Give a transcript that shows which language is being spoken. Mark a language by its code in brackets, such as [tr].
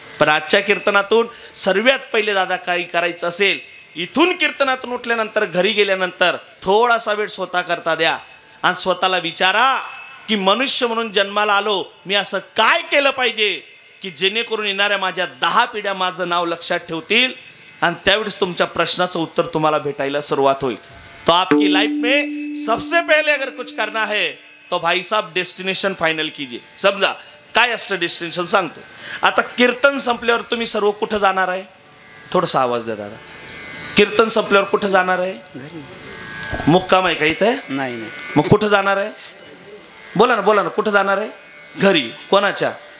[mr] पण आजच्या कीर्तनातून सर्वात पहिले दादा काही करायचं असेल, इथून कीर्तनातून उठल्यानंतर घरी गेल्यानंतर थोडासा वेळ स्वतः करता द्या आणि स्वतःला विचारा की मनुष्य म्हणून जन्माला आलो, मी असं काय केलं पाहिजे की जेणेकरून येणाऱ्या माझ्या 10 पिढ्या माझं नाव लक्षात ठेवतील. आणि त्यावेळेस तुमच्या प्रश्नाचं उत्तर तुम्हाला भेटायला सुरुवात होईल. [hi] तो आपकी लाइफ में सबसे पहले अगर कुछ करना है तो भाई साहब डेस्टिनेशन फायनल कीजिए. [mr] समजा काय असतं डेस्टिनेशन सांगतो. आता कीर्तन संपल्यावर तुम्ही सर्व कुठं जाणार आहे? थोडासा आवाज द्या दादा. कीर्तन संपल्यावर कुठं जाणार आहे? मुक्काम आहे का इथे? नाही. मग कुठं जाणार आहे? बोला ना कुठं जाणार आहे? घरी. कोणाच्या?